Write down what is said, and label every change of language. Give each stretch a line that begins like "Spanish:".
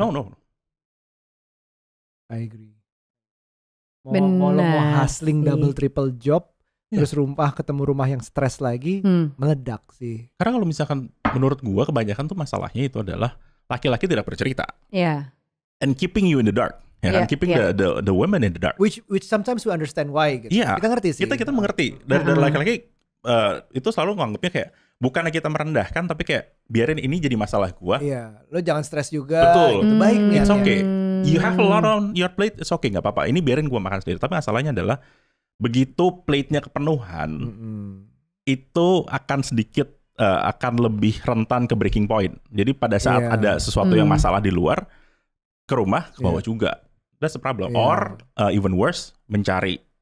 English: No. I agree.
Indonesian: Mau hustling double triple job, terus ketemu rumah yang stres lagi, meledak sih. Karena kalau misalkan menurut gua kebanyakan tuh masalahnya itu adalah laki-laki tidak bercerita.
English: And keeping you in the dark. Keeping the women in the dark. Which sometimes we understand why.
Indonesian: Gitu. Kita ngerti sih. Kita mengerti. Dari laki-laki itu selalu nganggapnya kayak bukannya kita merendahkan, tapi kayak biarin ini jadi masalah gua. Iya, lo jangan stres juga. Betul. Itu baik nih.
English: It's okay. You have a lot on your plate, it's okay,
Indonesian: nggak apa-apa. Ini biarin gua makan sendiri. Tapi masalahnya adalah begitu plate-nya kepenuhan, itu akan sedikit akan lebih rentan ke breaking point. Jadi pada saat ada sesuatu yang masalah di luar, ke rumah ke bawah juga.
English: That's the problem. Or even worse, mencari